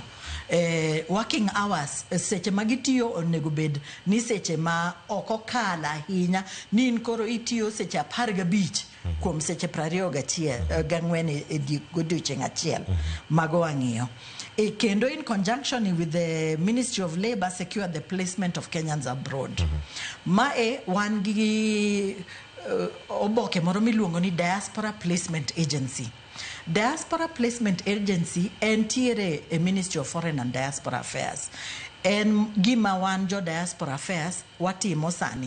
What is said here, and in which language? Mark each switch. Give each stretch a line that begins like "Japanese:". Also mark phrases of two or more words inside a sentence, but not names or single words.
English: Working hours,
Luo (Kenya and Tanzania): seche ma gitiyo onego bed ni seche ma oko kala ahinya, ni in koro itiyo seche 15 kuom seche 24 godiochieng' achiel. Mago wang'iyo.
English: Kendo in conjunction with the Ministry of Labor, secure the placement of Kenyans abroad.
Luo (Kenya and Tanzania): Mae wan gi oboke moro miluongo ni Diaspora Placement Agency. Diaspora Placement Agency entiere e Ministry of Foreign and Diaspora Affairs. En gima wan jo Diaspora Affairs watimo sani.